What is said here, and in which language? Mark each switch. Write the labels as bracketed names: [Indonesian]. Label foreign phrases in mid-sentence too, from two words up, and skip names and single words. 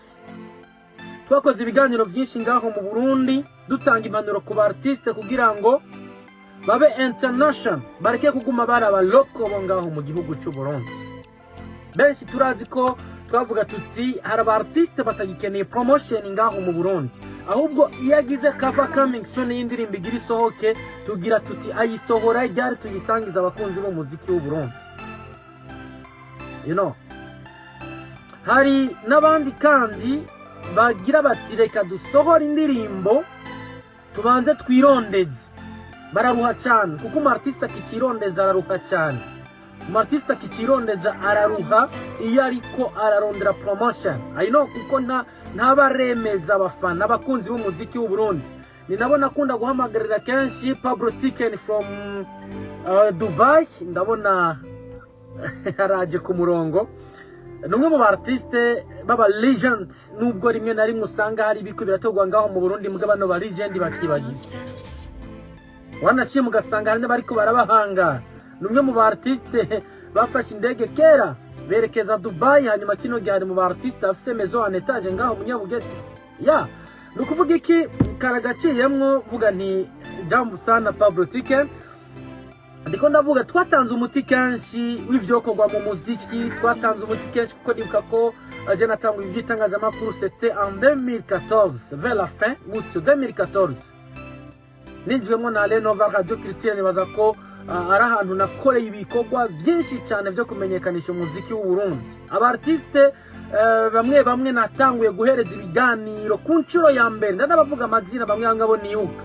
[Rundi] Twakoze ibiganiro byinshi ngaho mu Burundi dutanga impanuro ku artiste kugira ngo babe international, bareke kuguma baraba local bo ngaho mu gihugu cy'u Burundi. Benshi turazi ko twavuga tuti hari artiste batagikeneye promotion ngaho mu Burundi, ahubwo yagize cover [English] coming soon [Rundi] y'indirimbo igira isohoke tugira tuti ayisohora ryari tuyisangiza abakunzi bo muziki w'u Burundi. [English] You know, [Rundi] hari n'abandi kandi bagira bati reka dusohora indirimbo tubanze twirondeze. Bararuha cyane kuko umartiste akikirondeza araruha cyane. Umartiste akikirondeza araruha iyo ariko ararondera promotion. [English] I know [Rundi] kuko ntabaremeza abafana abakunzi b'umuziki w'u Burundi. Ni nabo nakunda guhamagarira kenshi Pablo Tiken from Dubai. Ndabona araje ku murongo. Numwe mu artiste baba legend nubwo rimwe na rimwe usanga hari ibiko biratogwa ngaho mu Burundi mugabano ba legend bakibagiza. Wanashimwe ugasanga hari n'abariko barabahanga. Numwe mu artiste bafashe indege kera berekeza Dubai hanyuma kino gihe hari mu artiste afise [French] maison en étage [Rundi] ngaho mu Nyabugete. Ya nukuvuga iki karagaciyemwo vuga nti [Swahili] jambo sana [Rundi] Pablo Tiken. Ndiko ndavuga twatanze umuti kenshi w'ivyokorwa mu muziki, twatanze umuti kenshi kuko ndibuka ko je natangwa ivy'itangazamakuru [French] c'était en 2014 vers la fin août 2014. [Rundi] Ninjwemo na Lenova Radio Culture nibaza ko ari ahantu nakoreye ibikorwa byinshi cyane byo kumenyekanisha umuziki w'u Burundi. Abartiste bamwe natanguye guhereza ibiganiro ku ncuro ya mbere, ndabavuga amazina bamwe ngabo niyuka.